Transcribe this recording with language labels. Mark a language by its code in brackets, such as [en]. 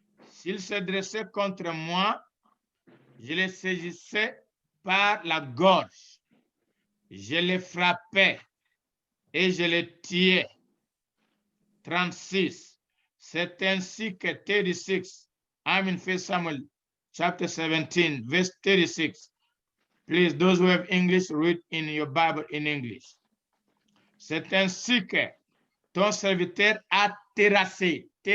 [fr] S'il se dressait contre moi, je le saisissais par la gorge, je le frappais et je le tuais. 36. C'est ainsi que 36. [en] I'm in 1 Samuel chapter 17, verse 36. Please, those who have English, read in your Bible in English. [fr] C'est ainsi que ton serviteur a terrassé.